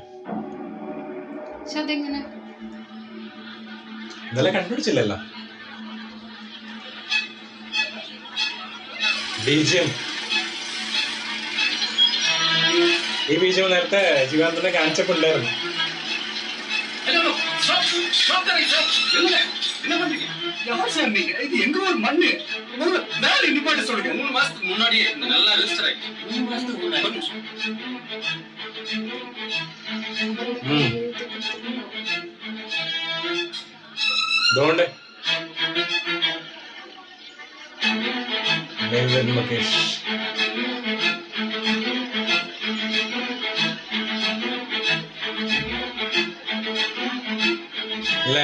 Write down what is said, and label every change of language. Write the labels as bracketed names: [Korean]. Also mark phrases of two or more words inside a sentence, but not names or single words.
[Malayalam] പക്ഷെ അതെങ്ങനെ? ഇന്നലെ കണ്ടുപിടിച്ചില്ലല്ലോ. ബീജിയം, ഈ ബീജിയം നേരത്തെ ജീവാനന്ദനെ കാണിച്ചപ്പോ ഉണ്ടായിരുന്നു. [Tamil] என்ன பண்றீங்க? யார் சார் நீங்க? இது எங்க ஊர் மண்ணு. முதல்ல வேலை நிப்பாட்ட சொல்லுங்க. 3 மாசத்துக்கு முன்னாடியே இந்த நல்லா ரெஜிஸ்டர் ஆயிடுச்சு. 3 மாசத்துக்கு முன்னாடி. [Malayalam] ഇതുകൊണ്ട് മകേഷ് അല്ലേ